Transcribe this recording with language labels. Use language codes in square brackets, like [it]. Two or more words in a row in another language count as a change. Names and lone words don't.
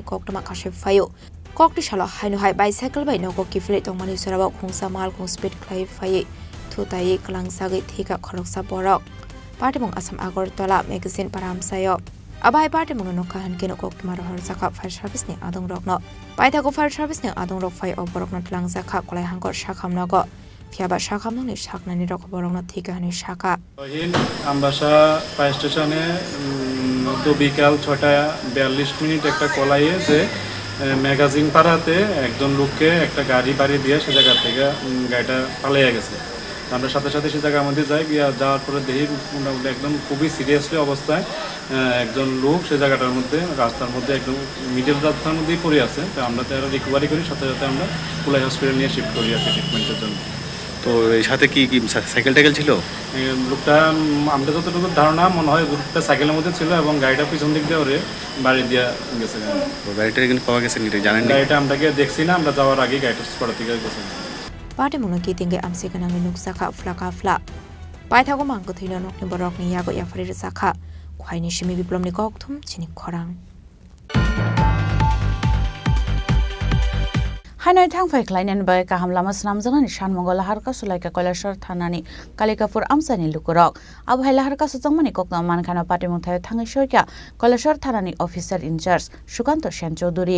[trp] koktoma kashif fayo kokti shala hainu hai bicycle bai nogo kifle tong mani soraba khungsa mal khung speed klai faye thutai kalang sagi thika khoroksa borok party mung asam agortala magazine param sayo abai party mung no kahan keno koktoma rohar saka fire service ni adong rokno paithago fire service ni adong rok fai oborok na tlang saka kolai hangkor shakhamnogo Fiaba Shakam ni Shaknani Rokoborong Thikani Shaka. [bn] Ambasha Fire Station to বিকাল 6:42 একটা কল আইয়ে যে ম্যাগাজিন পাড়াতে একজন লোককে একটা গাড়ি বাড়ি দিয়ে সে জায়গা থেকে গাড়িটা পালিয়ে গেছে আমরা সাথে সাথে সে জায়গার মধ্যে যাই যাওয়ার পরে দেখি মোটামুটি একদম খুবই সিরিয়াসলি অবস্থায় একজন লোক সে জায়গাটার মধ্যে রাস্তার মধ্যে একদম মিডল রাস্তার মধ্যেই পড়ে আছে তো আমরা তারা রিকভারি করি সাথে সাথে আমরা কুলাই হসপিটাল নিয়ে শিফট করি আছে ট্রিটমেন্টের জন্য তো এই সাথে কি সাইকেল টাইকেল ছিল লোকটা আমরা যতটুকু ধারণা মনে হয় লোকটা সাইকেলের মধ্যে ছিল এবং গাড়িটা পিছন দিক দিয়ে ওরে বাড়ি দিয়ে গেছে গাড়িটা কিন্তু পাওয়া গেছে নি জানেন না গাড়িটা আমরা গিয়ে দেখছি না আমরা যাওয়ার আগে গাড়িটা স্পট থেকে গেছে [trp] Party Munaki Tinga Amsikanang Nuksaka Flaka Fla Paithago Manko Thino Nokni Borokni Yago Yafari Saka Kwaini Shimi Biplomni Koktum Chini Khorang Hanoi thangfai khlainen bai kaham lama snamjana ni shanmongol harka sulaika Koilashwar thanani Kalikapur amsani lukurok abhai laharka sujangmani kokna mankhana party mungthai thangi soika Koilashwar thanani [en] officer in charge [trp] Shukanto Shen Chaudhuri